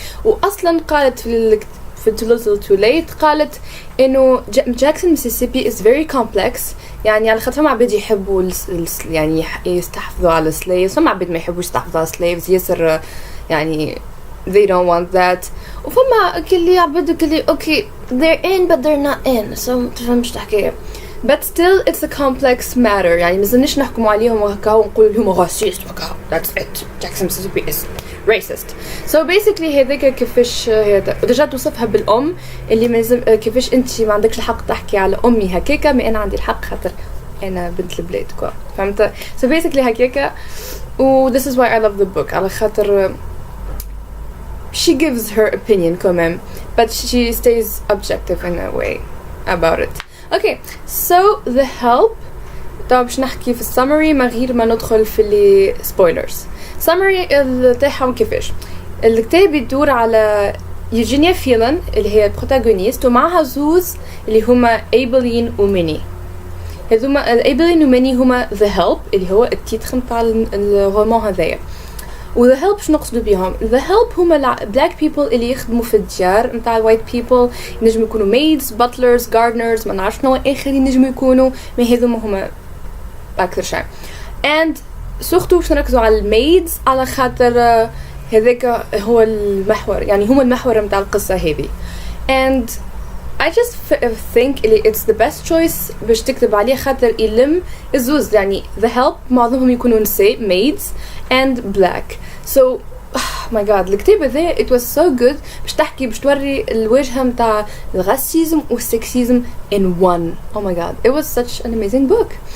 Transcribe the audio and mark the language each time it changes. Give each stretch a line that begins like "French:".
Arabic: واصلا قالت في too little too late قالت انه جاكسون ميسيسيبي
English: is very complex
Arabic: يعني على خاطر ما عباد يحبوا يعني يستحفظوا على السليفز فما عباد ما يحبوش يستحفظوا على السليفز ياسر يعني
English: they don't want that
Arabic: وفما كلي عبدو كلي
English: okay they're in but they're not in so
Arabic: تفهمش تحكي
English: but still it's a complex matter
Arabic: يعني مازلناش نحكموا عليهم وهكا ونقولوا لهم
English: racist
Arabic: وهكا
English: that's it Jackson Mississippi is racist. So basically
Arabic: هذاك كيفاش ديجا توصفها بالأم اللي مازم كيفاش انت ما عندكش الحق تحكي على أمي هكاكا ما أنا عندي الحق خاطر أنا بنت البلاد كوا فهمت.
English: So basically
Arabic: هكاكا و
English: this is why I love the book
Arabic: على خاطر
English: she gives her opinion
Arabic: كمان
English: but she stays objective in a way about it. Okay so The Help
Arabic: طب باش نحكي في السمري من غير ما ندخل في اللي سبويلرز. سمري تاعهم كيفاش الكتاب يدور على يوجينيا فيلن اللي هي البروتاغونيست ومعها زوز اللي هما ايبلين وميني. هذوما ايبلين وميني هما ذا هيلب اللي هو التيتر نتاع الرومان هذايا. وذا هيلب شنو نقصدوا بيهم؟ ذا هيلب هما بلاك بيبل اللي يخدموا في الديار نتاع الوايت بيبل، ينجموا يكونوا ميدز باتلرز جاردنرز ما نعرفش شنو اخر ينجموا يكونوا، ما هذوما هما اكثر شيء. and سورتو باش نركزوا على الميدز على خاطر هذاك هو المحور، يعني هما المحور نتاع القصه هذه.
English: and I just think it's the best choice
Arabic: باش تكتب عليه خاطر يلم الزوز، يعني
English: the help
Arabic: معظمهم يكونوا نساء
English: maids and black. so oh my god
Arabic: الكتاب هذا
English: it was so good
Arabic: باش تحكي باش توري الوجهه نتاع الراسيزم والسكسيزم
English: in one. oh my god it was such an amazing book.